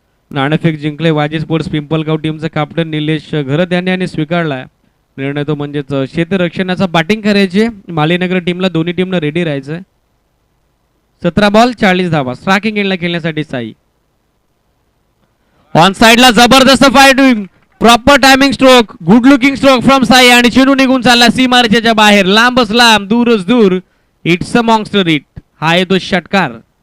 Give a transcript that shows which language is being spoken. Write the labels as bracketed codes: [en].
[mr] नाणेफेक जिंकले वाजी स्पोर्ट्स पिंपलगाव टीमचा कॅप्टन निलेश घरत यांनी स्वीकारलाय निर्णय. तो म्हणजेच क्षेत्ररक्षणाचा बॅटिंग करायची मालीनगर टीमला. दोन्ही टीमनं रेडी राहायचंय. 17 बॉल 40 धावा. स्ट्रायकिंग एंडला खेळण्यासाठी साई. ऑन साइडला जबरदस्त fighting. [en] Proper timing stroke. Good looking stroke from Sai [mr] आणि चेंडू निघून चालला सीमारेषेच्या बाहेर. लांबच लांब दूरच दूर. [en] It's a monster hit. [mr] हा येतो षटकार.